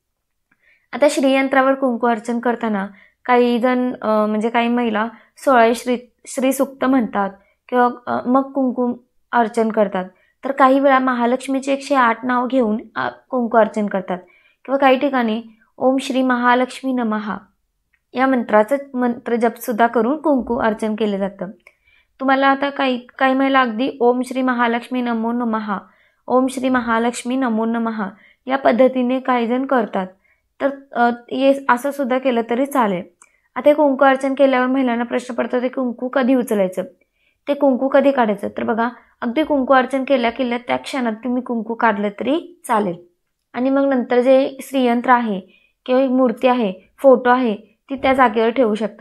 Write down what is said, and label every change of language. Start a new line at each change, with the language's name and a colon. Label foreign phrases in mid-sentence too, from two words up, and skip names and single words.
Marathi: आता श्रीयंत्रावर कुंकू अर्चन करताना काही जण म्हणजे काही महिला 16 श्री सूक्त म्हणतात किंवा मग कुंकुम अर्चन करतात. तर काही वेळा महालक्ष्मीचे 108 नाव घेऊन कुंकू अर्चन करतात, किंवा काही ठिकाणी
Sanskrit: ओम श्री महालक्ष्मी नमः
Marathi: या मंत्राचं मंत्रजपसुद्धा करून कुंकू अर्चन केलं जातं. तुम्हाला आता काही महिला अगदी
Sanskrit: ओम श्री महालक्ष्मी नमो नमः, ओम श्री महालक्ष्मी नमो नमः
Marathi: या पद्धतीने काही जण करतात. तर हे असं सुद्धा केलं तरी चालेल. आता हे कुंकू अर्चन केल्यावर महिलांना प्रश्न पडतो, ते कुंकू कधी उचलायचं, ते कुंकू कधी काढायचं. तर बघा, अगदी कुंकू अर्चन केल्या त्या क्षणात तुम्ही कुंकू काढलं तरी चालेल, आणि मग नंतर जे श्रीयंत्र आहे किंवा मूर्ती आहे, फोटो आहे, ती त्या जागेवर ठेवू शकता.